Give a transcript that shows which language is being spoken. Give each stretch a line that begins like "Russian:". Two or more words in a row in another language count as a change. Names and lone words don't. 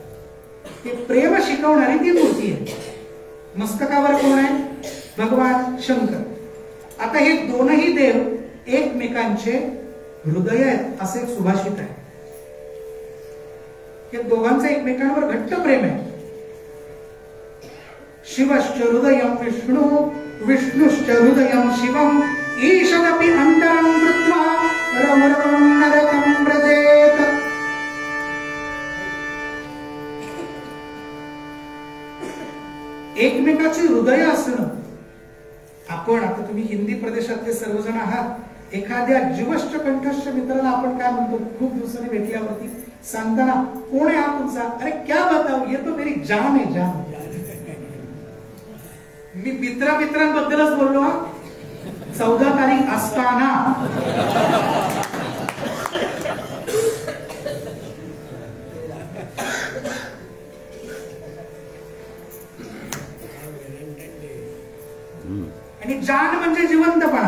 Marathi: ते प्रेम शिकवणारी ती मूर्ती आहे. मस्तकावर कोण आहे? भगवान शंकर. आता हे दोनही देव एकमेकांचे हृदय आहेत असं एक सुभाषित आहे. हे दोघांचं एकमेकांवर घट्ट प्रेम आहे.
Sanskrit: शिवश्च हृदयं विष्णु विष्णुश्च हृदयं शिवं ईशदपि अन्तरं कृत्वा रवरवं नरकं व्रजेत.
Marathi: एकमेकाची हृदय असणं. आपण आता तुम्ही हिंदी प्रदेशातले सर्वजण आहात. एखाद्या जीवश्च कंठस्थ मित्राला आपण काय म्हणतो? खूप दिवसांनी भेटल्यावरती सांगताना कोण आहे हा तुमचा?
Hindi: अरे क्या बताऊ, ये तो मेरी जान है, जान.
Marathi: मी मित्रांबद्दलच बोललो. 14 तारीख असताना आणि जान म्हणजे जिवंतपणा.